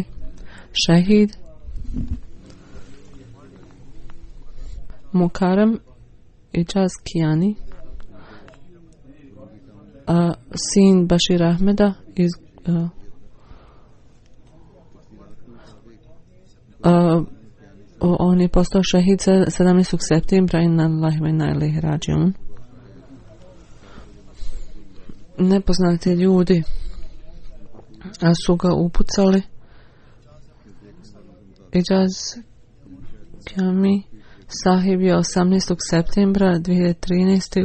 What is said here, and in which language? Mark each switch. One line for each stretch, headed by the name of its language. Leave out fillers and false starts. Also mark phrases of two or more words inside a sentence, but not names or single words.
Bosnian: Šehid Mukarram Ijaz Kijani, sin Bashir Ahmeda iz on je postao šehid 17. septembra
Arabic: إنا لله وإنا إليه راجعون.
Bosnian: Nepoznati ljudi su ga upucali. Ijaz Kijani sahib je 18. septembra 2013.